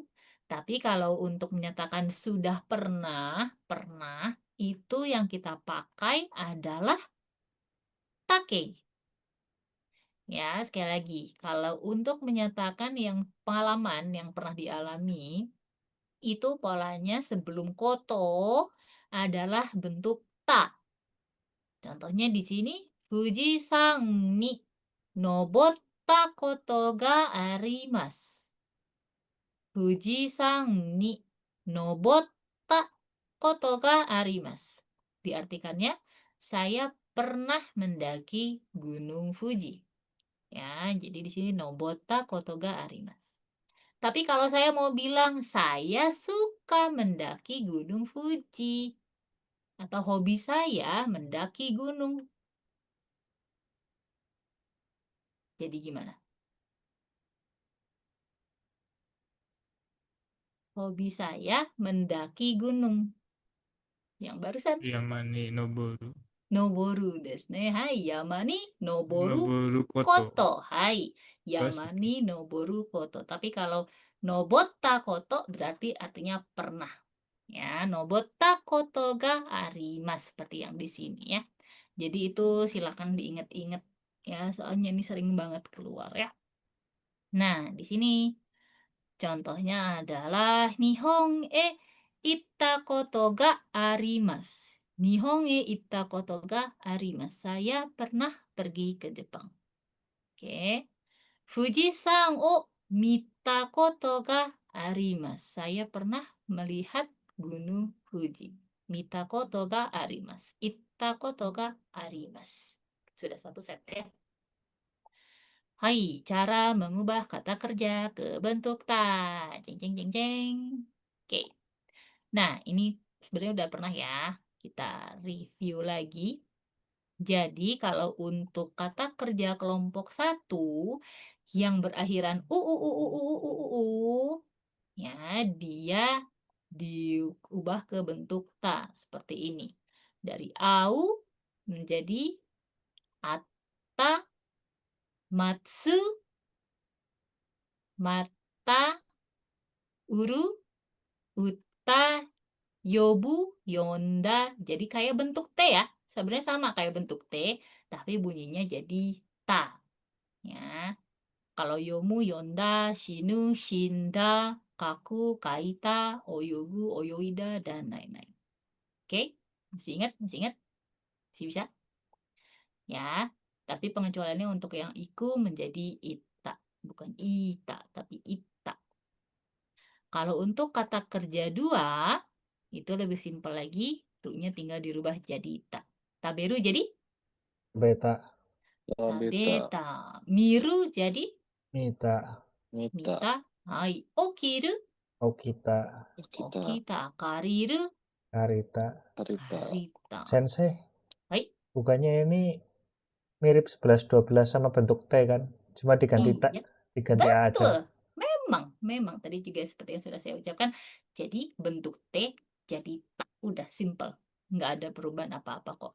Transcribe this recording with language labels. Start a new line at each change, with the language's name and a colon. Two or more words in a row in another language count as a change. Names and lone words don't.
Indonesian: Tapi kalau untuk menyatakan sudah pernah itu yang kita pakai adalah take. Ya, sekali lagi, kalau untuk menyatakan yang pengalaman yang pernah dialami, itu polanya sebelum koto adalah bentuk ta. Contohnya di sini,
Japanese: 富士山に登ったことがあります. 富士山に登ったことがあります.
Indonesian: Diartikannya, saya pernah mendaki Gunung Fuji. Ya, jadi di sini
Japanese: 登ったことがあります.
Indonesian: Tapi kalau saya mau bilang saya suka mendaki Gunung Fuji atau hobi saya mendaki gunung. Jadi gimana? Hobi saya mendaki gunung. Yang barusan
Japanese: 山に登る. 登るですね。はい、山に登る登ること. こと。はい、山に登ること.
Indonesian: Tapi kalau
Japanese: 登ったこと
Indonesian: berarti artinya pernah. Ya,
Japanese: 登ったことがあります
Indonesian: seperti yang di sini ya. Jadi itu silakan diingat-ingat ya, soalnya ini sering banget keluar ya. Nah, di sini contohnya adalah
Japanese: 日本へ行ったことがあります. 日本へ行ったことがあります.
Indonesian: Saya pernah pergi ke Jepang. Oke.
Japanese: 富士山を見たことがあります.
Indonesian: Saya pernah melihat Gunung Fuji.
Japanese: 見たことがあります。行ったことがあります.
Indonesian: Sudah satu set ya. Hai, cara mengubah kata kerja ke bentuk ta. Ceng, ceng, ceng, ceng. Oke. Nah, ini sebenarnya udah pernah ya. Kita review lagi. Jadi, kalau untuk kata kerja kelompok 1 yang berakhiran ya, dia diubah ke bentuk ta seperti ini. Dari au menjadi
Japanese: 会った、待つ, mata, uru, uta, yobu, yonda.
Indonesian: Jadi kayak bentuk T ya. Sebenarnya sama kayak bentuk T, tapi bunyinya jadi ta.
Japanese: Ya. Kalau 読む、読んだ、死ぬ、死んだ, 書く、書いた、泳ぐ、泳いだ,
Indonesian: dan lain-lain. Oke? Masih ingat? Masih ingat? Masih bisa? Ya. Tapi pengecualiannya untuk yang iku menjadi ita. Bukan ita, tapi ita. Kalau untuk kata kerja 2, itu lebih simpel lagi. Ru-nya tinggal dirubah jadi ta. Taberu jadi Beta, Tabeta, tabeta. Miru jadi Mita, Mita, mita. Hai. Okiru, Okita, kita, okita. Kariru, Karita. Karita. karita. Sensei, Hai. bukannya ini mirip 11-12 sama bentuk T kan? Cuma diganti tak, Iya. diganti A aja. Betul. Memang. Tadi juga seperti yang sudah saya ucapkan. Jadi bentuk T jadi tak. Udah simple. Nggak ada perubahan apa-apa kok.